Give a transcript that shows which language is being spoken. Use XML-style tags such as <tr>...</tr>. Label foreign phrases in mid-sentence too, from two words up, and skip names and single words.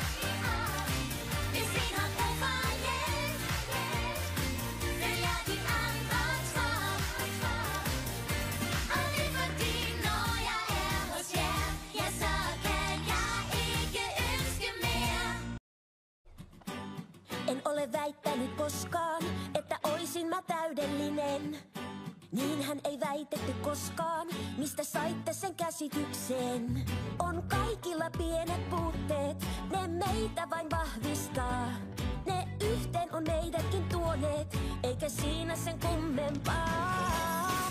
<da>Hvis en har brug for hjælp, følger de andre trop. Og det er fordi, når jeg er hos jer, ja, så kan jeg ikke ønske mere.</da> <fi>En ole väittänyt koskaan, että oisin mä täydellinen. Niinhän ei väitetty koskaan, mistä saitte sen käsityksen. On kaikilla pienet puutteet, ne meitä vain vahvistaa. Ne yhteen on meidätkin tuoneet, eikä siinä sen kummempaa.</fi>